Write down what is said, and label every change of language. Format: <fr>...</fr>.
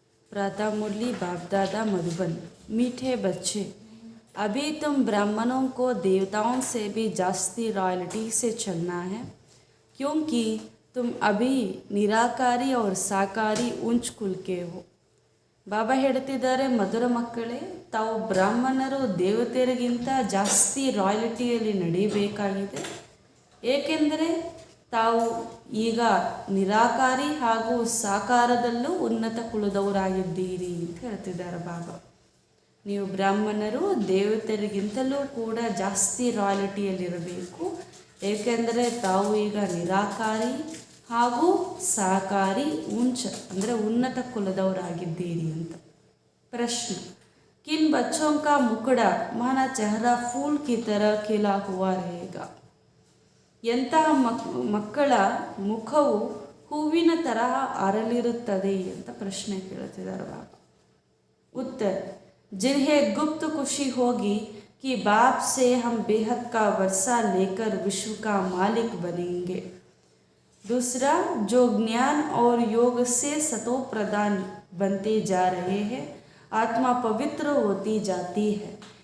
<hi>प्रातः मुरली बाप दादा मधुबन। मीठे बच्चे, अभी तुम ब्राह्मणों को देवताओं से भी जास्ती रॉयल्टी से चलना है, क्योंकि तुम अभी निराकारी और साकारी उच्च कुल के हो।</hi> <kn>ಬಾಬಾ ಹೇಳ್ತಿದ್ದಾರೆ, ಮಧುರ ಮಕ್ಕಳೇ, ತಾವು ಬ್ರಾಹ್ಮಣರು ದೇವತೆಯರಿಗಿಂತ ಜಾಸ್ತಿ ರಾಯಲ್ಟಿಯಲ್ಲಿ ನಡೀಬೇಕಾಗಿದೆ. ಏಕೆಂದರೆ ತಾವು ಈಗ ನಿರಾಕಾರಿ ಹಾಗೂ ಸಾಕಾರದಲ್ಲೂ ಉನ್ನತ ಕುಲದವರಾಗಿದ್ದೀರಿ ಅಂತ ಹೇಳ್ತಿದ್ದಾರೆ ಬಾಬಾ. ನೀವು ಬ್ರಾಹ್ಮಣರು ದೇವತೆಯರಿಗಿಂತಲೂ ಕೂಡ ಜಾಸ್ತಿ ರಾಯಲ್ಟಿಯಲ್ಲಿರಬೇಕು, ಏಕೆಂದರೆ ತಾವು ಈಗ ನಿರಾಕಾರಿ ಹಾಗೂ ಸಾಕಾರಿ ಅಂದರೆ ಉನ್ನತ ಕುಲದವರಾಗಿದ್ದೀರಿ ಅಂತ.</kn> <hi>ಪ್ರಶ್ನೆ, किन बच्चों का मुखड़ा माना चेहरा फूल की तरह खिला हुआ रहेगा?</hi> <kn>ಎಂತಹ ಮಕ್ಕಳ ಮುಖವು ಹೂವಿನ ತರಹ ಅರಳಿರುತ್ತದೆ ಅಂತ ಪ್ರಶ್ನೆ ಕೇಳ್ತಿದ್ದಾರೆ ಬಾಬಾ.</kn> <hi>उत्तर, जिन्हें गुप्त खुशी होगी कि बाप से हम बेहद का वर्षा लेकर विश्व का मालिक बनेंगे. दूसरा, जो ज्ञान और योग से सतो प्रदान बनते जा रहे हैं, आत्मा पवित्र होती जाती है.</hi>